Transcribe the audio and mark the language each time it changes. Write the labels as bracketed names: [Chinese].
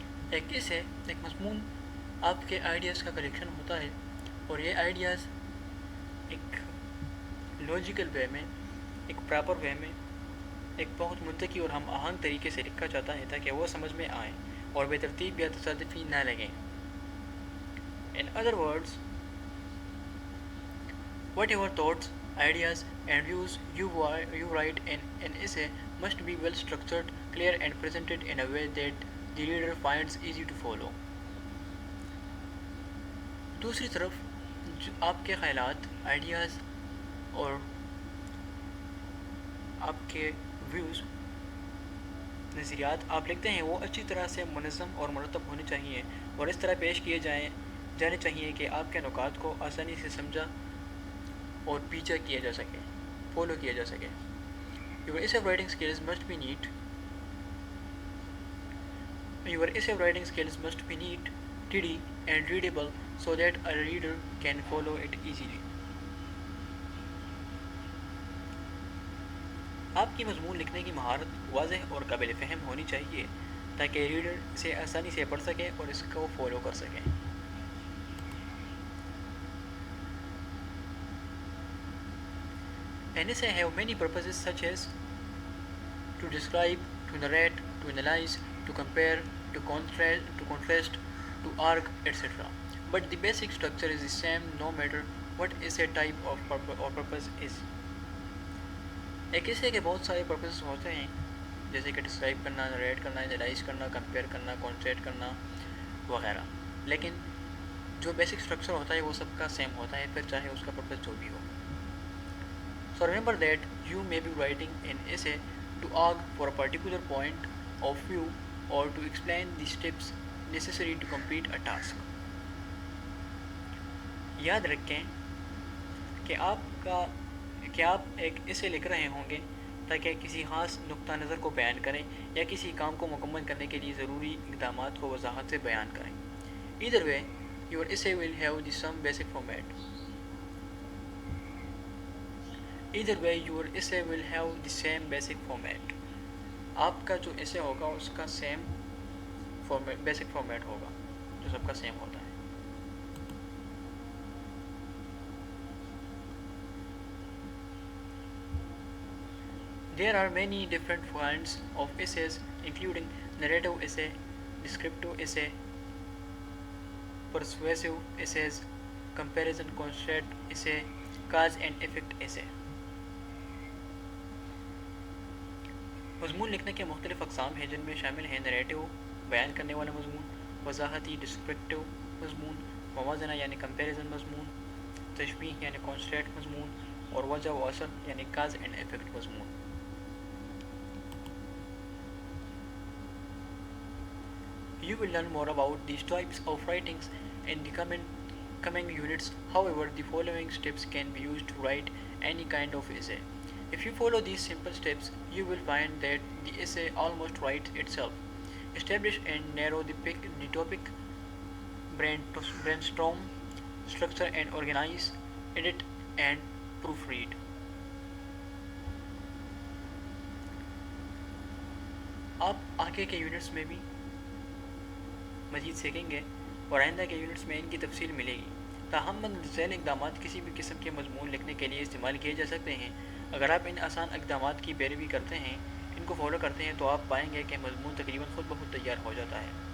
[Urdu] ایک اس ہے ایک مضمون آپ کے آئیڈیاز کا کلیکشن ہوتا ہے، اور یہ آئیڈیاز ایک لاجیکل وے میں، ایک پراپر وے میں، ایک بہت منطقی اور ہم آہنگ طریقے سے لکھا جاتا ہے تاکہ وہ سمجھ میں آئیں اور بے ترتیب یا تصادفی نہ لگیں. [English] In other words, whatever thoughts, ideas, and views you write in an essay must be well structured, clear, and presented in a way that the reader finds easy to follow. [Urdu] دوسری طرف جو آپ کے خیالات، آئیڈیاز اور آپ کے views, نظریات آپ لکھتے ہیں وہ اچھی طرح سے منظم اور مرتب ہونے چاہیے اور اس طرح پیش کیے جانے چاہیے کہ آپ کے نکات کو آسانی سے سمجھا اور پیچھا کیا جا سکے، فالو کیا جا سکے. [English] Your essay writing skills must be neat. Your essay writing skills must be neat, tidy, and readable so that a reader can follow it easily. [Urdu] آپ کی مضمون لکھنے کی مہارت واضح اور قابل فہم ہونی چاہیے تاکہ ریڈر اسے آسانی سے پڑھ سکے اور اس کو فالو کر سکے. [English] An essay have many purposes such as to describe, to narrate, to analyze, to compare, to contrast, to argue, etc. But the basic structure is the same no matter what essay type or purpose is. [Urdu] ایک essay کے بہت سارے purposes ہوتے ہیں جیسے کہ describe کرنا، narrate کرنا، انالائز کرنا، کمپیئر کرنا، کانسٹریٹ کرنا وغیرہ، لیکن جو بیسک اسٹرکچر ہوتا ہے وہ سب کا سیم ہوتا ہے، پھر چاہے اس کا پرپس جو بھی ہو. [English] So remember that you may be writing an essay to argue for a particular point of view or to explain the steps necessary to complete a task. [Urdu] یاد رکھیں کہ آپ ایک ایسے لکھ رہے ہوں گے تاکہ کسی خاص نقطہ نظر کو بیان کریں یا کسی کام کو مکمل کرنے کے لیے ضروری اقدامات کو وضاحت سے بیان کریں. [English] Either way, your essay will have the some basic format. Either way, your essay will have the same basic format. [Urdu] آپ کا جو ایسے ہوگا اس کا سیم بیسک فارمیٹ ہوگا جو سب کا سیم ہوتا ہے. [English] There are many different kinds of essays including narrative essay, descriptive essay, persuasive essays, comparison contrast essay, cause and effect essay. [Urdu] مضمون لکھنے کے مختلف اقسام ہیں جن میں شامل ہیں نریٹو بیان کرنے والا مضمون، وضاحتی ڈسکرپٹیو مضمون، موازنہ یعنی کمپیریزن مضمون، تشبیہ یعنی کانسٹریٹ مضمون، اور وجہ و اثر یعنی کاز اینڈ ایفیکٹ مضمون. [English] You will learn more about these types of writings in the coming units. However, the following steps can be used to write any kind of essay. If you follow these simple steps, you will find that the essay almost writes itself. Establish and narrow the topic, brainstorm, structure and organize, edit and proofread. [Urdu] آپ آگے کے units میں بھی مزید سیکھیں گے اور آئندہ کے یونٹس میں ان کی تفصیل ملے گی. تاہم ذیل اقدامات کسی بھی قسم کے مضمون لکھنے کے لیے استعمال کیے جا سکتے ہیں. اگر آپ ان آسان اقدامات کی پیروی کرتے ہیں، ان کو فالو کرتے ہیں، تو آپ پائیں گے کہ مضمون تقریباً خود بخود تیار ہو جاتا ہے.